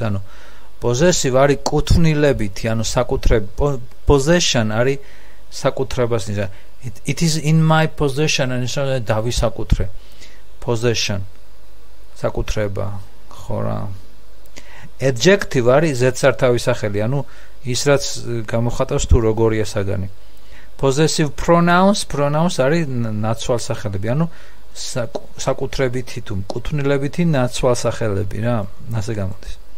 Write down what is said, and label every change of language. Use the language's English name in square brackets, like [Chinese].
[Georgian] ანუ possessive არის კუთვნილებითი, ანუ საკუთრები. Possession არის საკუთრებას ნიშნავს. [English] It is in my possession, and [Georgian] ნიშნავს დავისაკუთრე. Possession საკუთრება, ხო რა. Adjective არის ზედსართავი სახელი, ანუ ის რაც გამოხატავს თუ როგორია საგანი. Possessive pronouns არის ნაცვალსახელები, ანუ საკუთრებითი თუ კუთვნილებითი ნაცვალსახელები რა, ასე გამოდის.